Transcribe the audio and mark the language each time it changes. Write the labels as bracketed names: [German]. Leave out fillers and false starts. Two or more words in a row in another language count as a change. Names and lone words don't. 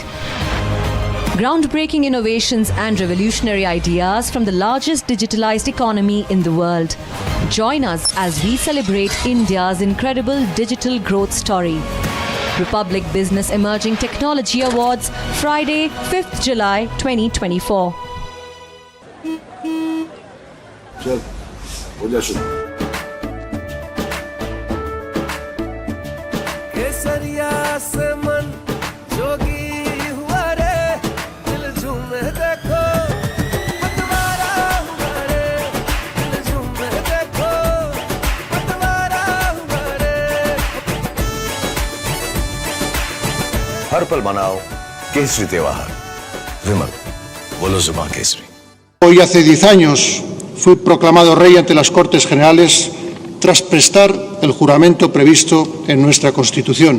[English] Groundbreaking innovations and revolutionary ideas from the largest digitalized economy in the world. Join us as we celebrate India's incredible digital growth story. Republic Business Emerging Technology Awards, Friday, 5th July 2024. [Hindi] चल, हो जा शुरू। केसरिया से मन जोगी हुआ रे, दिल झूमे देखो, पतवारा हुआ रे, दिल झूमे देखो, पतवारा हुआ रे। हर पल मनाओ केसरी त्योहार। विमल, बोलो जुमा केसरी। [Spanish] Hoy hace 10 años fui proclamado rey ante las Cortes Generales tras prestar el juramento previsto en nuestra Constitución.